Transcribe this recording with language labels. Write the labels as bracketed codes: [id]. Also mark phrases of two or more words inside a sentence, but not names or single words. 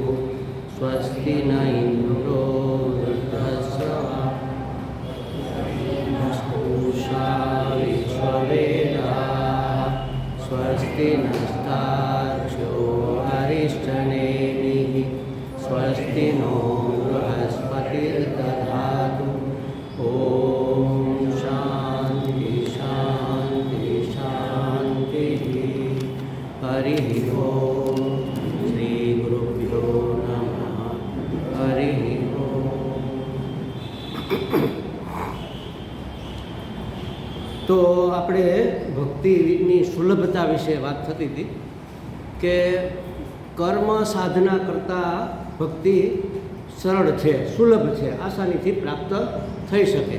[sa] स्वस्ति न इन्द्रो वृद्धश्रवा पूषा विश्ववेदाः स्वस्ति नस्तार्क्ष्यो अरिष्टनेमिः स्वस्ति नो बृहस्पतिर्दधातु। ॐ शान्ति शान्ति शान्तिः। हरिः ॐ श्रीगुरुभ्यो नमः। हरिः ॐ। [gu] તો આપણે ભક્તિની સુલભતા વિશે વાત થતી હતી કે કર્મ સાધના કરતાં ભક્તિ સરળ છે, સુલભ છે, આસાનીથી પ્રાપ્ત થઈ શકે.